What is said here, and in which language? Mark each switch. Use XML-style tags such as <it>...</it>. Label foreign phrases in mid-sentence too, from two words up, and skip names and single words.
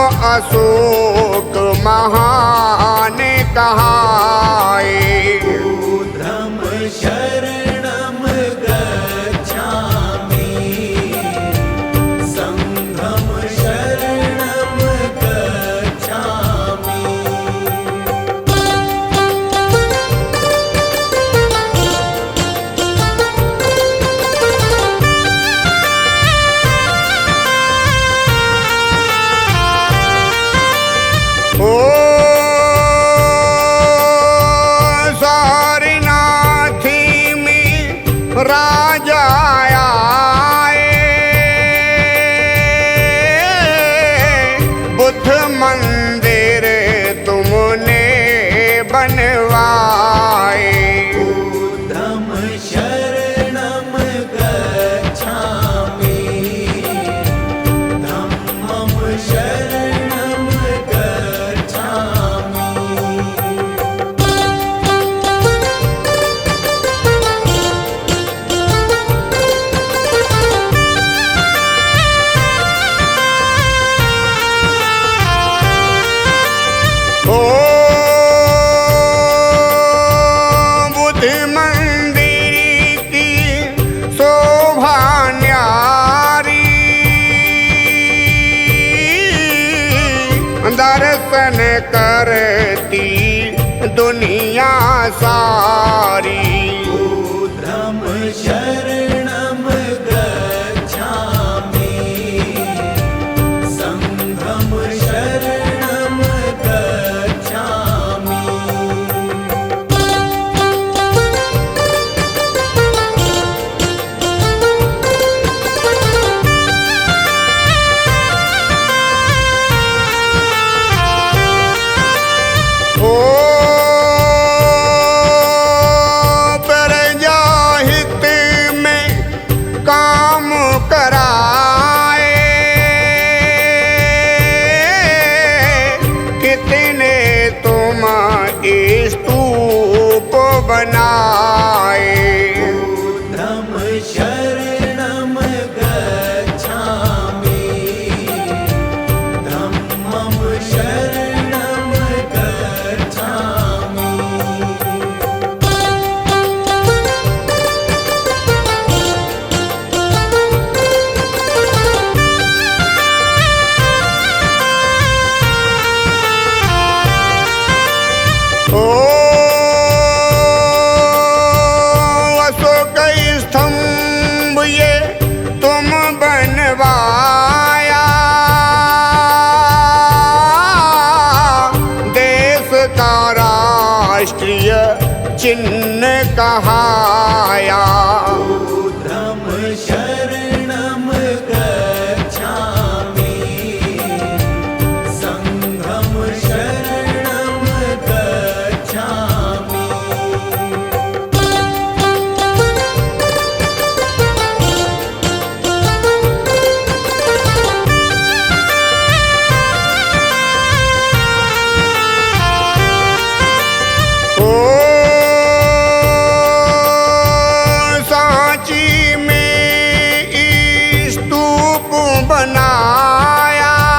<hi>अशोक महान कहाए।</hi> <pi>ऊर्ध्वं शरणं गच्छामि, संघं शरणं गच्छामि।</pi> <hi>ओ सारनाथी में राजा आए, बुद्ध मंदिर तुमने बनवाए।</hi> <pi>ऊर्ध्वं शरणं गच्छामि, धम्मं शरणं गच्छामि।</pi> <hi>ओ बुद्ध मंदिर की शोभा न्यारी, दर्शन करती दुनिया सारी।</hi> <pi>ऊर्ध्वं शरणं गच्छामि, संघं शरणं गच्छामि।</pi> <hi>ओ प्रजाहित में काम कराए, कितने तुम स्तूप बनाए।</hi> <pi>ऊर्ध्वं शरणं गच्छामि, धम्मं शरणं गच्छामि।</pi> <hi>ओ अशोक स्तंभ ये तुम बनवाया, देश का राष्ट्रीय चिन्ह कहाया।</hi> <pi>ऊर्ध्वं शरणं गच्छामि, संघं शरणं गच्छामि।</pi> <hi>ओ सांची में स्तूप बनाया,</hi>